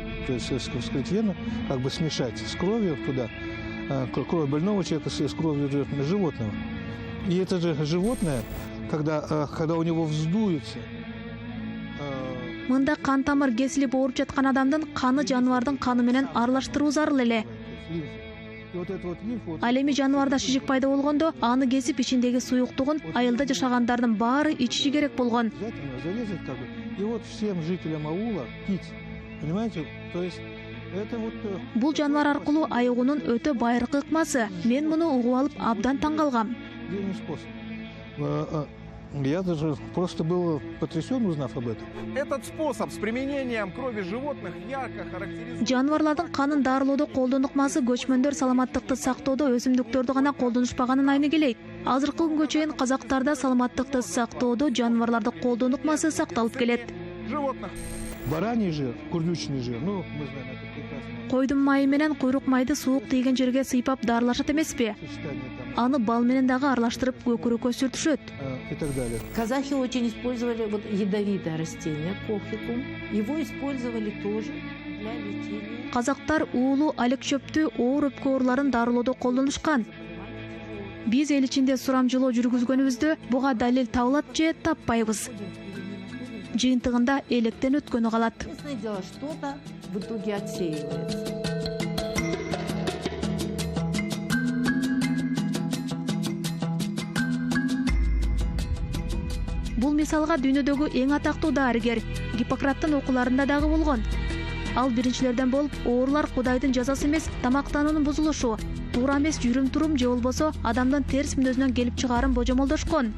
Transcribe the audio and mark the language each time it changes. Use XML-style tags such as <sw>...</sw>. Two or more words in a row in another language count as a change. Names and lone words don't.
<ru>то есть вскрыть вену, как бы смешать с кровью туда, кровь больного человека с кровью животного. И это же животное, когда у него вздуется,</ru> <ky>Мында кан тамыр кесилип ооруп жаткан адамдын каны жаныбардын каны менен аралаштыруу зарыл эле.</ky> <ru>и вот этот вот лимф, вот,</ru> <ky>Ал эми жаныбарда шишик пайда болгондо аны кесип ичиндеги суюктугун айылда жашагандардын баары ичиши керек болгон.</ky> <ru>обязательно зарезать как бы. И вот всем жителям аула пить. Понимаете? То есть это вот</ru> <ky>Бул жаныбар аркылуу айыгуунун өтө байыркы ыкмасы. Мен муну угуп алып абдан таң калгам.</ky> <ru>отдельный способ. Я даже просто был потрясен, узнав об этом. Этот способ с применением крови животных ярко характеризует...</ru> <ky>Жаныбарлардын канын дарылоодо колдоо ыкмасы көчмөндөр саламаттыкты сактоодо өсүмдүктөрдү гана колдонушпаганын айны келейт. Азыркы күнгө чейин казактарда саламаттыкты сактоодо жаныбарларды колдоо ыкмасы сакталып келет.</ky> <ru>животных. Бараний жир, курдючный жир, ну, мы знаем это прекрасно.</ru> <ky>Койдун майы менен куйрук майды суук тийген жерге сыйпап дарылашат эмеспи?</ky> <ru>Сочетание там</ru> <ky>Аны бал менен дагы аралаштырып көкүрөккө сүртүшөт.</ky> <ru>и так далее. Казахи очень использовали вот ядовитое растение, кофикум. Его использовали тоже для лечения.</ru> <ky>Казактар уулу алек чөптү оор өпкө ооруларын дарылоодо колдонушкан. Биз эл ичинде сурамжылоо жүргүзгөнүбүздө буга далил табылат же таппайбыз. Жыйынтыгында электен өткөнү калат.</ky> <ru>Ясное дело, что-то в итоге отсеивается.</ru> <ky>Бул мисалга дүйнөдөгү эң атактуу дарыгер Гиппократтын окууларында дагы болгон. Ал биринчилерден болуп оорулар Кудайдын жазасы эмес, тамактануунун бузулушу, туура эмес жүрүм-турум же болбосо адамдын терс мүнөзүнөн келип чыгаарын божомолдошкон.</ky>